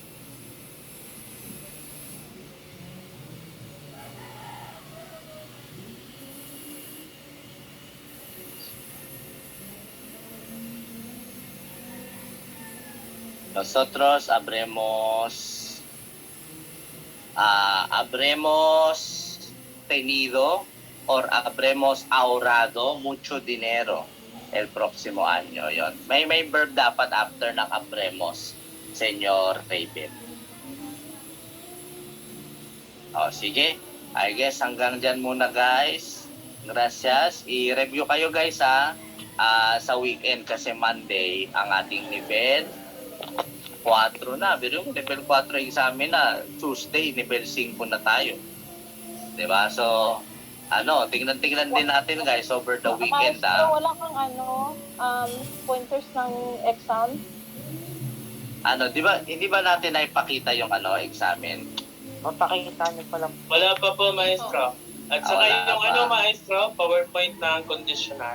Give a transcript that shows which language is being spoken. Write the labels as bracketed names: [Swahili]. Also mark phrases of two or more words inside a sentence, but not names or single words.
[Spanish] Nosotros habremos tenido or habremos ahorrado mucho dinero el próximo año. [Filipino] Yon. May verb dapat after ng habremos, Senyor Raven. O, sige. [English] I guess [Filipino] hanggang dyan muna, guys. Gracias. I-review kayo, guys, ha. Sa weekend kasi Monday ang ating level 4 na. Pero yung level 4 examen na, Tuesday, level 5 na tayo. Diba? So, tingnan din natin guys [English] over the weekend. [Filipino] Maestro, wala kang pointers ng exam? Hindi ba natin naipakita yung examen? Mapakita niyo pa lang. Wala pa po, maestro. At saka Wala yung pa. maestro, PowerPoint ng conditional.